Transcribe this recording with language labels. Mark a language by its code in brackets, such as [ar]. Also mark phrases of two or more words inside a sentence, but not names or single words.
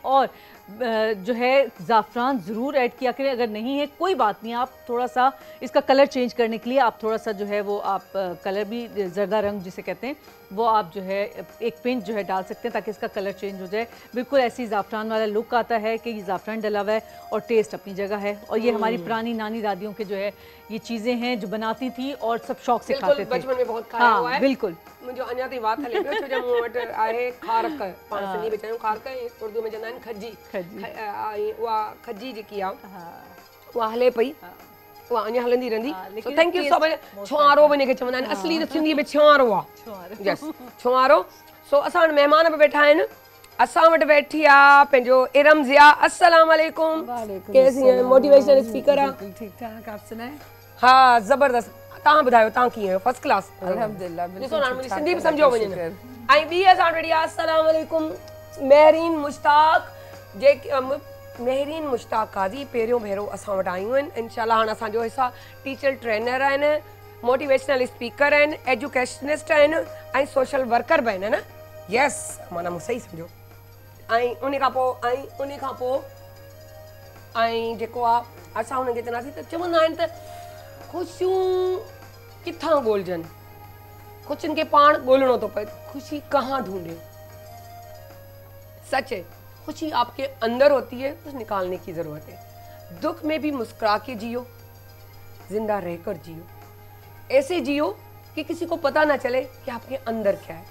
[ur] اور جو ہے زعفران ضرور ایڈ کیا کریں، اگر نہیں ہے کوئی بات نہیں، آپ تھوڑا سا اس کا [en] colour change [ur] کرنے کے لیے آپ تھوڑا سا جو ہے وہ آپ کلر بھی، زردہ رنگ جسے کہتے ہیں، وہ آپ جو ہے ایک پنچ جو ہے ڈال سکتے ہیں تاکہ اس کا [en] colour change [ur] ہو جائے. بالکل ایسی زعفران والا لک آتا ہے کہ یہ زعفران ڈلا ہوا ہے اور ٹیسٹ اپنی جگہ ہے. اور یہ ہماری پرانی نانی دادیوں کے جو ہے یہ چیزیں ہیں جو بناتی تھی اور سب شوق سے کھاتے تھے, بچپن میں بہت کھایا ہوا ہے. बिल्कुल [sd] मुझे अञा ताईं बात हले पियो, छो जो मूं वटि आहे खारक, पाण सिंधी में चयूं खारक, उर्दू में चवंदा आहिनि खजी, ऐं उहा खजी जेकी आहे उहा हले पई, उहा अञा हलंदी रहंदी। [en] So thank you so much. [sd] छुआरो बि हिनखे चवंदा आहिनि, असली त सिंधी में छुआरो आहे, यस छुआरो। सो असां वटि महिमान बि वेठा आहिनि, असां वटि वेठी आहे पंहिंजो इरम ज़िया। [ar] السلام عليكم. [ur] کیسی ہیں? [en] motivational speaker [ur] आहे। ٹھیک ٹھاک، آپ سنائیں? ہاں زبردست. [sd] तव्हां ॿुधायो तव्हां कीअं आहियो? [en] First class [ar] अल्हम्दुलिल्लाह। [sd] ॾिसो ना मुंहिंजी सिंधी बि सम्झो वञे। ऐं ॿी असां वटि वेठी आहे, [ar] السلام عليكم, [sd] महरीन मुश्ताक, जेके महरीन मुश्ताक काज़ी पहिरियों भेरो असां वटि आयूं आहिनि। इंशाल्लाह हाणे असांजो हिसा [en] teacher trainer [sd] आहिनि, [en] motivational speaker [sd] आहिनि, एजुकेशनिस्ट आहिनि ऐं [en] social worker [sd] बि आहिनि, न? यस, माना मूं सही सम्झो। ऐं उन खां पोइ ऐं जेको आहे असां हुनखे चवंदासीं त चवंदा आहिनि त ख़ुशियूं किथां ॻोल्हजनि, ख़ुशियुनि खे पाण ॻोल्हणो थो पए। [ur] خوشی کہاں ڈھونڈے? سچ ہے، خوشی آپ کے اندر ہوتی ہے، اس نکالنے کی ضرورت ہے. دکھ میں بھی مسکرا کے جیو، زندہ رہ کر جیو، ایسے جیو کہ کسی کو پتا نہ چلے کہ آپ کے اندر کیا ہے.